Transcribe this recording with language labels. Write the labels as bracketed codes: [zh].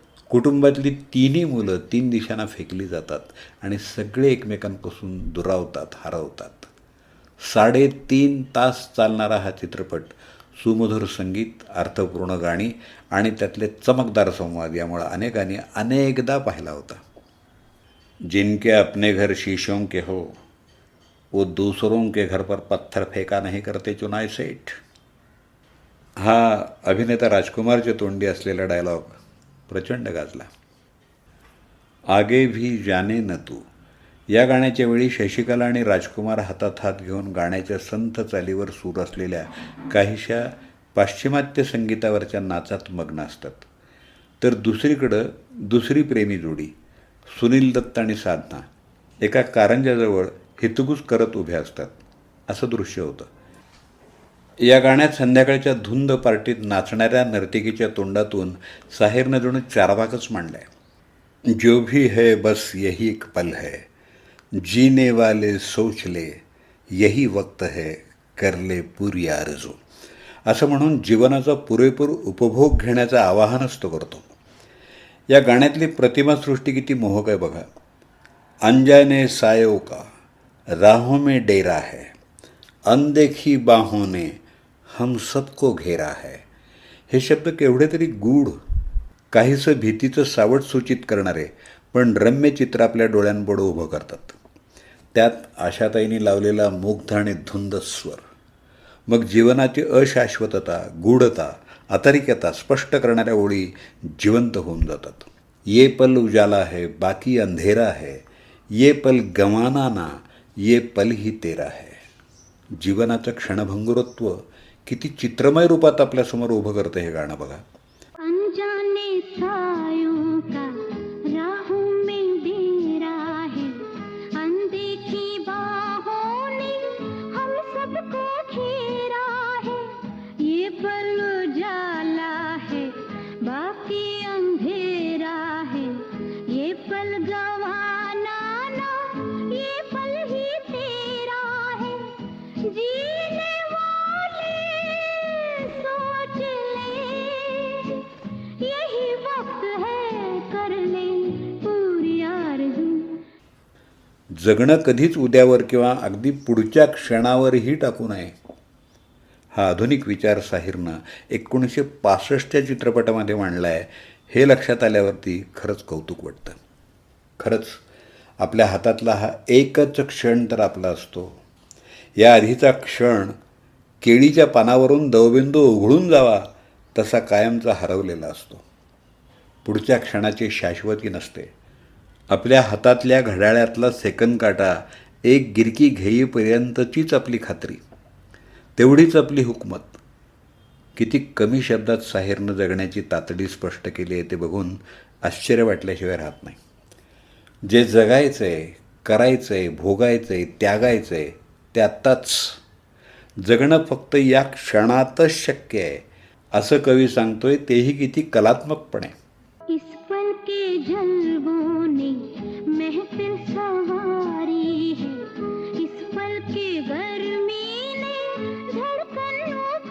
[mr] कुटुंबातली तिन्ही मुलं 3 दिशांना फेकली जातात आणि सगळे एकमेकांपासून दुरावतात, हरवतात. 3.5 तास चालणारा हा चित्रपट सुमधुर संगीत, अर्थपूर्ण गाणी आणि त्यातले चमकदार संवाद यामुळे अनेकांनी अनेकदा पाहिला होता. [hi] जिनके अपने घर शीशों के हो, वो दूसरों के घर पर पत्थर फेका नहीं करते चुनाय सेठ. [mr] हा अभिनेता राजकुमारच्या तोंडी असलेला डायलॉग प्रचंड गाजला. आगे भी जाने न तू या गाण्याच्या वेळी शशिकला आणि राजकुमार हातात हात घेऊन गाण्याच्या संथ चालीवर सूर असलेल्या काहीशा पाश्चिमात्य संगीतावरच्या नाचात मग्न असतात. तर दुसरीकडं दुसरी प्रेमी जोडी सुनील दत्त आणि साधना एका कारंजाजवळ हितगुज करत उभ्या असतात. असं दृश्य होतं. या गाण्यात संध्याकाळच्या धुंद पार्टीत नाचणाऱ्या नर्तिकीच्या तोंडातून साहिरनं जणू चारवाकच मांडलाय. [hi] जो भी है बस यही एक पल है, जीने वाले सोच ले यही वक्त है, कर ले पूरी आरजू. [mr] असं म्हणून जीवनाचा पुरेपूर उपभोग घेण्याचं आवाहनच तो करतो. या गाण्यातली प्रतिमासृष्टी किती मोहक आहे बघा. [hi] अनजाने सायों का राहों में डेरा है, अनदेखी बाहों ने हम सबको घेरा है. [mr] हे शब्द केवढे तरी गूढ, काहीसं भीतीचं सावट सूचित करणारे पण रम्य चित्र आपल्या डोळ्यांपुढं उभं करतात. त्यात आशाताईंनी लावलेला मुग्ध आणि धुंद स्वर, मग जीवनाची अशाश्वतता, गूढता, अतार्किकता स्पष्ट करणाऱ्या ओळी जिवंत होऊन जातात. [hi] ये पल उजाला है बाकी अंधेरा है, ये पल गंवाना ना ये पल ही तेरा है. [mr] जीवनाचं क्षणभंगुरत्व किती चित्रमय रूपात आपल्यासमोर उभं करतं हे गाणं बघा. [hi] अनजाने सायों का राहों में डेरा है, अनदेखी बाहों ने हम सबको घेरा है, ये पल उजाला है बाकी अंधेरा है, ये पल गंवाना ना ये पल ही तेरा है, जीने वाले सोच ले यही वक्त है, कर ले पूरी आरज़ू. [mr] जगणं कधीच उद्यावर किंवा अगदी पुढच्या क्षणावरही टाकू नये, हा आधुनिक विचार साहिरनं 1965च्या चित्रपटामध्ये मांडला आहे. हे लक्षात आल्यावरती खरंच कौतुक वाटतं. खरंच आपल्या हातातला हा एकच क्षण तर आपला असतो. या आधीचा क्षण केळीच्या पानावरून दवबिंदू उघडून जावा तसा कायमचा हरवलेला असतो. पुढच्या क्षणाची शाश्वती नसते. आपल्या हातातल्या घड्याळ्यातला सेकंद काटा एक गिरकी घेईपर्यंतचीच आपली खात्री, तेवढीच आपली हुकमत. किती कमी शब्दात साहिरनं जगण्याची तातडी स्पष्ट केली आहे ते बघून आश्चर्य वाटल्याशिवाय राहत नाही. जे जगायचं आहे, करायचं आहे, भोगायचं आहे, त्यागायचं आहे ते आत्ताच. जगणं फक्त या क्षणातच शक्य आहे असं कवी सांगतोय, तेही किती कलात्मकपणे. [hi] इस पल के जलवों ने महफिल सवारी है, इस पल के गर्मी ने धड़कन